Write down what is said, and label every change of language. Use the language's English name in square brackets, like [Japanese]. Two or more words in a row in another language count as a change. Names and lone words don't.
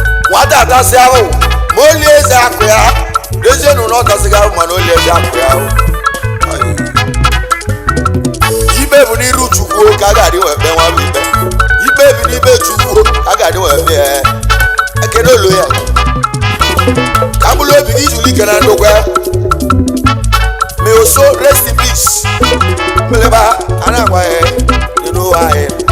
[Igbo] Nwata atasị ahụ, ma o lie eze akụ ya. N'ezie na ọ tasịghị ahụ, mana o lie eze akụ ya o. Ikpe bụ n'iru Chukwu ka a ga-adị wee kpee nwa bụ ikpe. Ikpe bụ n'ime Chukwu ka a ga-adị wee kpee ya. Ekene olu ya. Ka mkpụrụ obi gị juru ike na ndokwa. [English] May your soul rest in peace. [Igbo] Mbeleba, a na-agwa ya, [English] you know why.